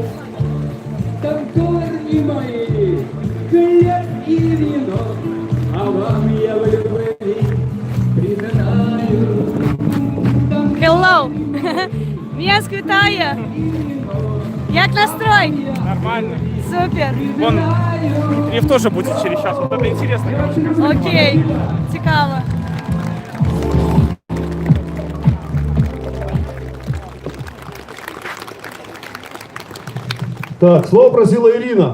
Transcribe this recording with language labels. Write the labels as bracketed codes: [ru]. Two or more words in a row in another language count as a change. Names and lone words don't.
[ru] Там корни мои, хлеб и вино, а вам я в любви признаю. [en] Hello! [be] Менск, вітаю! Як настрой? [ru] Нормально. Супер! Вон, Дмитриев тоже будет через час. Вот это интересно, короче. [uk] Окей, цікаво. [ru] Так, слово просила Ирина.